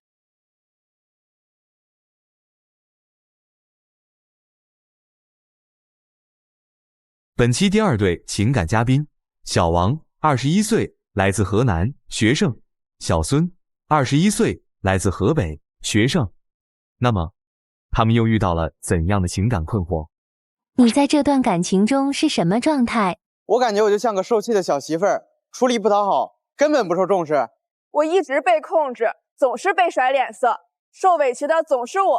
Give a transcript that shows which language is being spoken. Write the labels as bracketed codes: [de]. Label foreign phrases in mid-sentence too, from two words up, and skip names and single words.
[zh] 本期第2對情感嘉賓，小王21歲，來自河南，學生；小孫21歲，來自河北，學生。那麼，他們又遇到了怎樣的情感困惑？你在這段感情中是什麼狀態？我感覺我就像個受氣的小媳婦兒，處理不討好，根本不受重視。我一直被控制，總是被甩臉色，受委屈的總是我。